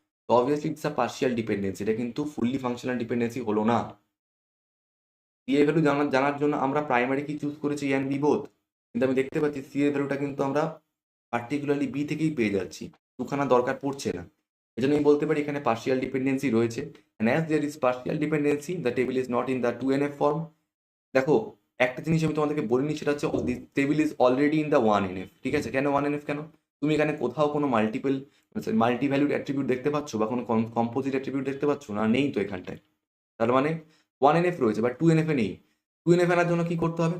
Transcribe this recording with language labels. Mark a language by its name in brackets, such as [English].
[Bangla] তো [English] obviously it's a partial dependency, [Bangla] এটা কিন্তু ফুললি ফাংশনাল ডিপেন্ডেন্সি হলো না। সি এর ভ্যালু জানার জন্য আমরা প্রাইমারি কি চুজ করেছি, এ অ্যান্ড বি বোথ, কিন্তু আমি দেখতে পাচ্ছি সি এর ভ্যালুটা কিন্তু আমরা পার্টিকুলারলি বি থেকেই পেয়ে যাচ্ছি, দুখানা দরকার পড়ছে না। এজন্য আমি বলতে পারি এখানে পার্শিয়াল ডিপেন্ডেন্সি রয়েছে। [English] and as there is partial dependency the table is not in the 2NF form। [Bangla] দেখো, একটা জিনিস আমি তোমাদেরকে বলিনি, সেটা হচ্ছে [English] this table is already in the 1NF, [Bangla] ঠিক আছে? কেন 1NF কেন? তুমি এখানে কোথাও কোনো মাল্টি ভ্যালুড অ্যাট্রিবিউট দেখতে পাচ্ছ বা কোনো কম্পোজিট অ্যাট্রিবিউট দেখতে পাচ্ছ না? নেই তো এখানটায়। তার মানে 1NF রয়েছে বাট 2NF এ নেই। 2NF আনার জন্য কি করতে হবে?